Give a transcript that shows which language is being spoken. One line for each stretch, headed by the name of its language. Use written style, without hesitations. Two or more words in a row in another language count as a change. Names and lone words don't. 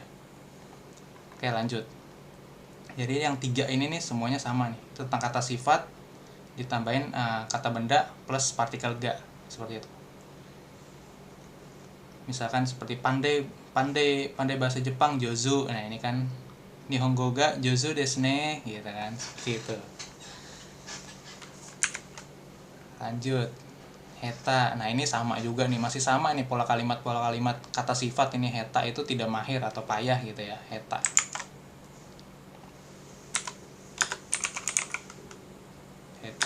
Indonesian: Oke, lanjut. Jadi yang 3 ini nih semuanya sama nih. Tentang kata sifat ditambahin kata benda plus partikel ga, seperti itu. Misalkan seperti pandai bahasa Jepang, jozu. Nah, ini kan
Japanese: 日本語が上手ですね
Indonesian: gitu kan, seperti itu. Lanjut. Heta. Nah, ini sama juga nih, masih sama nih pola kalimat kata sifat ini. Heta itu tidak mahir atau payah gitu ya, heta. Heta.